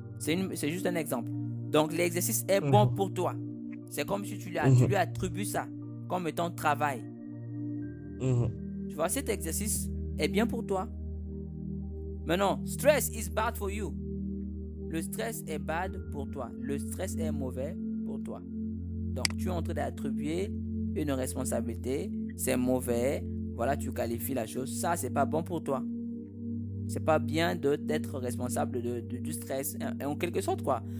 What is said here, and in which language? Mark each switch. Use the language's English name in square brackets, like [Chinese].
[French] C'est juste un exemple. Donc, l'exercice est bon pour toi. C'est comme si tu lui attribues ça comme étant travail. Tu vois, cet exercice est bien pour toi. Maintenant, [English] stress is bad for you. [French] Le stress est bad pour toi. Le stress est mauvais pour toi. Donc, tu es en train d'attribuer une responsabilité. C'est mauvais. Voilà, tu qualifies la chose. Ça, c'est pas bon pour toi. C'est pas bien d'être responsable du stress. En quelque sorte, quoi.